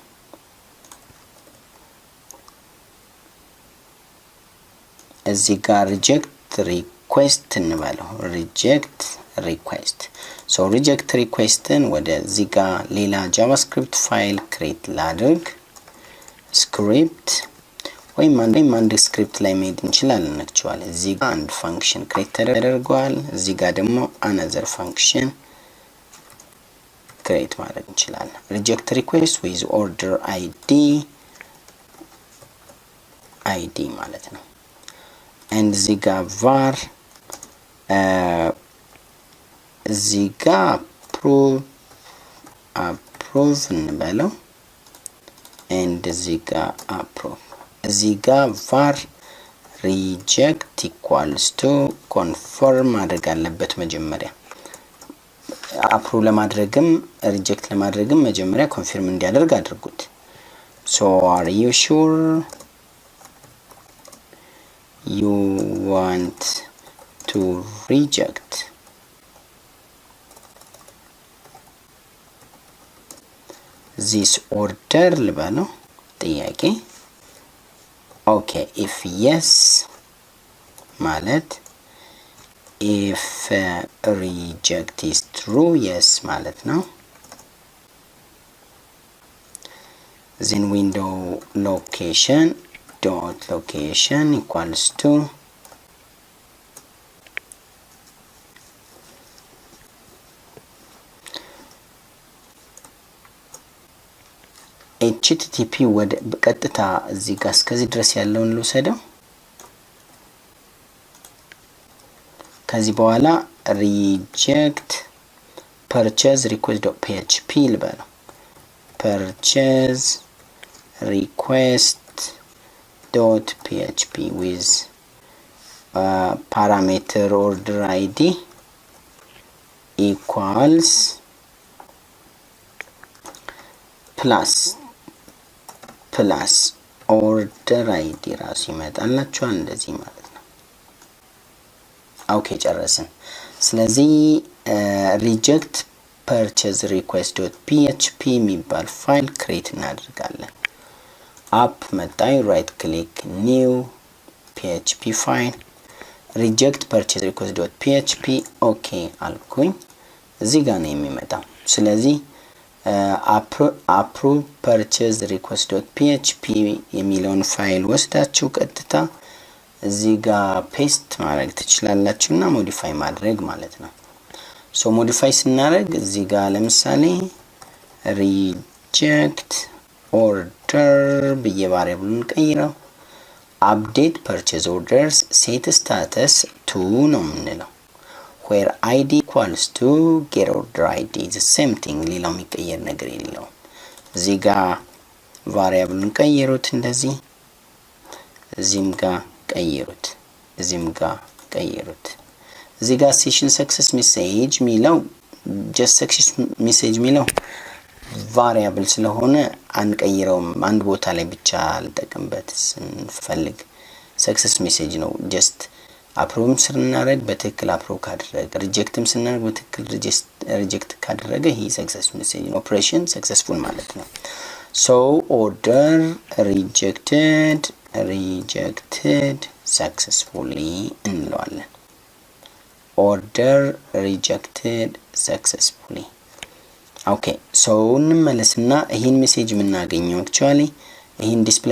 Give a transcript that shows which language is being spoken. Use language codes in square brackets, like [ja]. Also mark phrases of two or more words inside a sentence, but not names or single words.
[am] እዚህ ጋር [en] reject request [am] እንበለው። [en] reject request reject request [am] ወደ እዚህ ጋር ሌላ [en] JavaScript file create [am] ላድርግ። ስክሪፕት ወይም አንድ ስክሪፕት ላይ መሄድ እንችላለን። አክቹዋሊ እዚህ ጋር አንድ [en] function create [am] ተደርጓል። እዚህ ጋር ደግሞ [en] another function create [am] ማድረግ እንችላለን። [en] reject request with order id [am] ማለት ነው። [en] and [am] እዚህ ጋር [en] var [am] እዚህ ጋር approve እንበለው and እዚህ ጋር approve እዚህ ጋር [en] var reject equals to confirm [am] ማድረግ አለበት መጀመሪያ። አፕሩቭ ለማድረግም ሪጀክት ለማድረግም መጀመሪያ ኮንፊርም እንዲያደርግ አድርጉት። [en] so are you sure you want to reject this order [am] ልበለው ጥያቄ። [en] okay if yes ማለት if reject is true yes [am] ማለት ነው። [en] then window location dot location equals to http [am] ወደ በቀጥታ እዚህ ጋር እስከዚህ ድረስ ያለውን ልውሰደው። ከዚህ በኋላ reject purchase request.php ልበለው። purchase [en] request.php with parameter order id equals plus order id [am] ራሱ ይመጣላችኋል እንደዚህ ማለት ነው። ኦኬ ጨረስን። ስለዚህ reject purchase request.php የሚባል ፋይል ክሬት እናደርጋለን። አፕ መጣይ [en] right click new php file [am] reject purchase request.php ኦኬ አልኩኝ። እዚህ ጋር ነው የሚመጣው። ስለዚህ approve purchase request.php የሚለውን ፋይል ወስዳችሁ ቀጥታ እዚህ ጋር ፔስት ማድረግ ትችላላችሁና ሞዲፋይ ማድረግ ማለት ነው። ሞዲፋይ ስናደርግ እዚህ ጋር ለምሳሌ [en] reject order [am] በየቫሪያብሉን ቀይረው [en] update purchase orders set status to [am] ነው የምንለው [en] where id equals to get order id the same thing [am] ሌላው የሚቀየር ነገር የለውም። እዚህ ጋር ቫሪያብሉን ቀይሩት እንደዚህ እዚህም ጋር ቀይሩት እዚህም ጋር ቀይሩት። እዚህ ጋር [en] session success message [am] ሚለው [en] just success message [am] ሚለው ቫሪያብል ስለሆነ አንቀይረውም። አንድ ቦታ ላይ ብቻ አልጠቀምበት ስንፈልግ [en] success message [am] ነው። just አፕሩቭም ስናደርግ በትክክል አፕሩቭ ካደረገ ሪጀክትም ስናደርግ በትክክል ሪጀክት ካደረገ ይሄ [en] success message [am] ነው። [en] operation successful [am] ማለት ነው። [en] so order rejected [am] successfully እንለዋለን። [en] order rejected successfully okay so [am] እንመለስና ይሄን ሜሴጅ የምናገኘው actually ይሄን ዲስፕሌይ